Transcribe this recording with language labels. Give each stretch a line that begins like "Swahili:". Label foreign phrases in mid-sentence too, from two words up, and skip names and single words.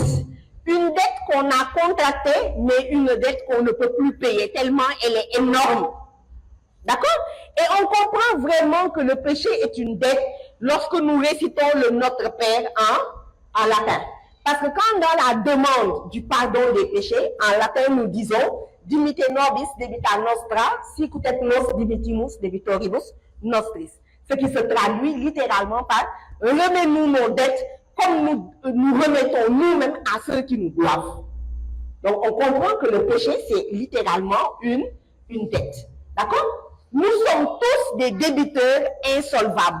French: Une dette qu'on a contractée, mais une dette qu'on ne peut plus payer tellement elle est énorme. D'accord? Et on comprend vraiment que le péché est une dette lorsque nous récitons le Notre Père en latin. Parce que quand dans la demande du pardon des péchés, en latin nous disons
Latin: Dimite nobis debita nostra, sic ut nos debitimus debitoribus nostris.
French: Ce qui se traduit littéralement par remets-nous nos dettes comme nous remettons nous-mêmes à ceux qui nous doivent. Donc on comprend que le péché c'est littéralement une dette. D'accord? Nous sommes tous des débiteurs insolvables.